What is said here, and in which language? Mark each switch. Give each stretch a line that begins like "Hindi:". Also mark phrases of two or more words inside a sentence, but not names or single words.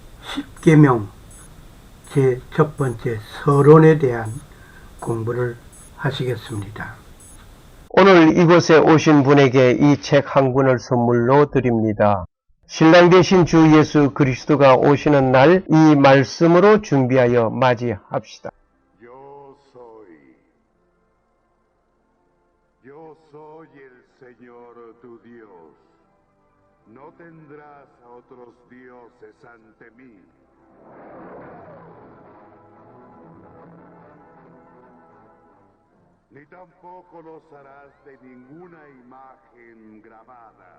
Korean: 십계명 제 첫 번째 서론에 대한 공부를 하시겠습니다. 오늘 이곳에 오신 분에게 이 책 한 권을 선물로 드립니다. 신랑 되신 주 예수 그리스도가 오시는 날 이 말씀으로 준비하여 맞이합시다.
Spanish: Yo soy el Señor tu Dios. No tendrás a otros dioses ante mí. Ni tampoco los harás de ninguna imagen grabada.